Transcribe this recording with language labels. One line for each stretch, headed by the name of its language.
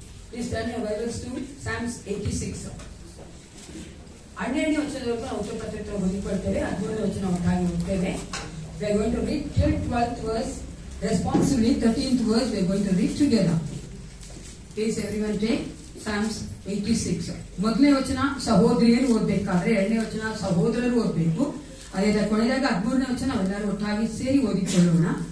English: Please turn your Bibles to Psalms 86.
Kannada: 12ನೇ ವಚನದವರೆಗೂ ನಾವು ಉತ್ತರ ಪತ್ರಿಕೆ ಓದಿಕೊಳ್ತೇವೆ. 13ನೇ ವಚನ ಒಟ್ಟಾಗಿ ಓದ್ತೇವೆ.
English: We are going to read till 12th verse responsibly. 13th verse we are going to read together. Please everyone take Psalms 86.
Kannada: ಮೊದಲನೇ ವಚನ ಸಹೋದರಿಯರು ಓದಬೇಕಾದ್ರೆ, ಎರಡನೇ ವಚನ ಸಹೋದರರು ಓದಬೇಕು. ಅದೇ ಕೊನೆದಾಗ 13ನೇ ವಚನ ನಾವೆಲ್ಲರೂ ಒಟ್ಟಾಗಿ ಸೇರಿ ಓದಿಕೊಳ್ಳೋಣ.